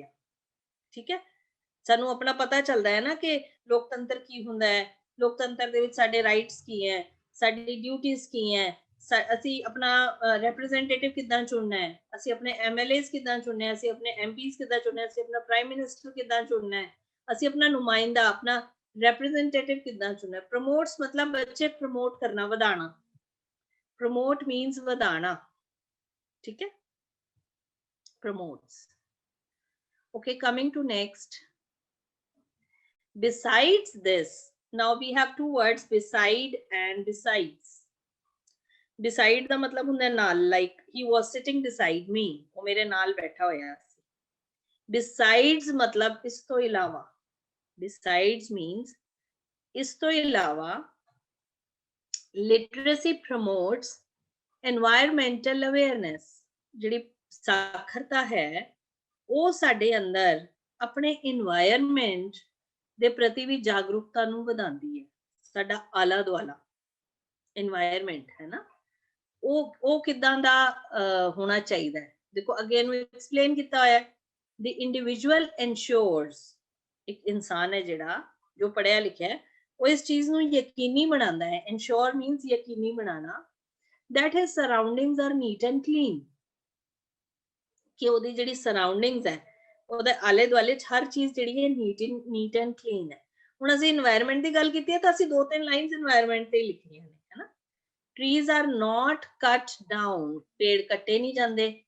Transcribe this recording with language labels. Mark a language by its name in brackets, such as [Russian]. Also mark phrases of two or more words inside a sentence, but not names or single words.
[Punjabi] ਠੀਕ ਹੈ, ਸਾਨੂੰ ਆਪਣਾ ਪਤਾ ਚੱਲਦਾ ਹੈ ਨਾ ਕਿ ਲੋਕਤੰਤਰ ਕੀ ਹੁੰਦਾ ਹੈ, ਲੋਕਤੰਤਰ ਦੇ ਵਿੱਚ ਸਾਡੇ ਰਾਈਟਸ ਕੀ ਹੈ, ਸਾਡੀ ਡਿਊਟੀਜ਼ ਕੀ ਹੈ, ਅਸੀਂ ਆਪਣਾ ਰਿਪਰੈਜ਼ੈਂਟੇਟਿਵ ਕਿੱਦਾਂ ਚੁਣਨਾ ਹੈ, ਅਸੀਂ ਆਪਣੇ MLAs ਕਿੱਦਾਂ ਚੁਣਨੇ ਹੈ, ਅਸੀਂ ਆਪਣੇ MPs ਕਿੱਦਾਂ ਚੁਣਨਾ ਹੈ, ਅਸੀਂ ਆਪਣਾ [English] prime minister [Punjabi] ਕਿੱਦਾਂ ਚੁਣਨਾ ਹੈ, ਅਸੀਂ ਆਪਣਾ ਨੁਮਾਇੰਦਾ, ਆਪਣਾ ਰਿਪਰੈਜ਼ੈਂਟੇਟਿਵ ਕਿੱਦਾਂ ਚੁਣਨਾ ਹੈ। ਪ੍ਰਮੋਟਸ ਮਤਲਬ ਬੱਚੇ ਪ੍ਰਮੋਟ ਕਰਨਾ, ਵਧਾਣਾ। [English] promote means [Punjabi] ਵਧਾਣਾ। [Hindi] ठीक है, [English] promotes। Okay, coming to next, besides this, now we have two words, beside and besides। [Punjabi] beside ਦਾ ਮਤਲਬ ਹੁੰਦਾ ਨਾਲ, [English] like he was sitting beside me, [Punjabi] ਉਹ ਮੇਰੇ ਨਾਲ ਬੈਠਾ ਹੋਇਆ ਸੀ। besides ਮਤਲਬ ਇਸ ਤੋਂ ਇਲਾਵਾ, [English] besides means [Punjabi] ਇਸ ਤੋਂ ਇਲਾਵਾ। [English] literacy promotes environmental awareness, [Punjabi] ਜਿਹੜੀ ਸਾਖਰਤਾ ਹੈ ਉਹ ਸਾਡੇ ਅੰਦਰ ਆਪਣੇ ਇਨਵਾਇਰਨਮੈਂਟ ਦੇ ਪ੍ਰਤੀ ਵੀ ਜਾਗਰੂਕਤਾ ਨੂੰ ਵਧਾਉਂਦੀ ਹੈ। ਸਾਡਾ ਆਲਾ ਦੁਆਲਾ ਇਨਵਾਇਰਨਮੈਂਟ ਹੈ ਨਾ, ਉਹ ਕਿੱਦਾਂ ਦਾ ਹੋਣਾ ਚਾਹੀਦਾ ਹੈ। ਦੇਖੋ ਅੱਗੇ ਇਹਨੂੰ ਐਕਸਪਲੇਨ ਕੀਤਾ ਹੋਇਆ, [English] the individual ensures, [Punjabi] ਇੱਕ ਇਨਸਾਨ ਹੈ ਜਿਹੜਾ ਜੋ ਪੜ੍ਹਿਆ ਲਿਖਿਆ ਹੈ, ਉਹ ਇਸ ਚੀਜ਼ ਨੂੰ ਯਕੀਨੀ ਬਣਾਉਂਦਾ ਹੈ। [English] ensure means [Punjabi] ਯਕੀਨੀ ਬਣਾਉਣਾ, [English] that his surroundings are neat and clean, [Punjabi] ਕਿ ਉਹਦੀ ਜਿਹੜੀ ਸਰਾਊਂਡਿੰਗਸ ਹੈ, ਉਹਦੇ ਆਲੇ ਦੁਆਲੇ ਚ ਹਰ ਚੀਜ਼ ਜਿਹੜੀ ਹੈ [English] neat and clean [Punjabi] ਹੈ। ਹੁਣ ਅਸੀਂ ਇਨਵਾਇਰਨਮੈਂਟ ਦੀ ਗੱਲ ਕੀਤੀ ਹੈ ਤਾਂ ਅਸੀਂ 2-3 ਲਾਈਨਸ ਇਨਵਾਇਰਨਮੈਂਟ ਤੇ ਲਿਖਣੀਆਂ ਨੇ, ਹੈ ਨਾ। [English] trees are not cut down, [Punjabi] ਪੇੜ ਕੱਟੇ ਨਹੀਂ ਜਾਂਦੇ।